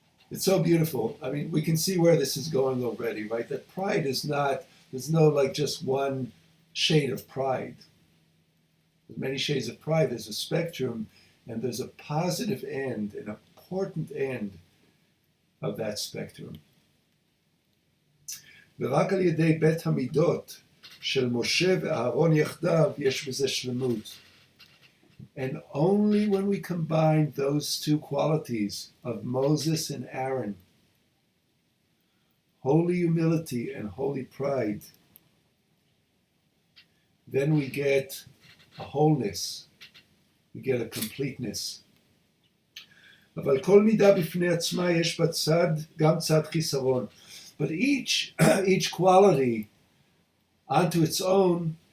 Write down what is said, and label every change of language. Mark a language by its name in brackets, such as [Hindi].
[English] It's so beautiful. I mean, we can see where this is going already, right? That pride is not, there's no like just one shade of pride. There's many shades of pride. There's a spectrum, and there's a positive end, an important end of that spectrum. [Hebrew] ורק על ידי בית המידות של משה ואהרון יחדיו יש בזה שלמות. [English] And only when we combine those two qualities of Moses and Aaron, holy humility and holy pride, then we get a wholeness, we get a completeness. [Hebrew] אבל כל מידה בפני עצמה יש בה צד, גם צד חיסרון. [English] But each quality onto its own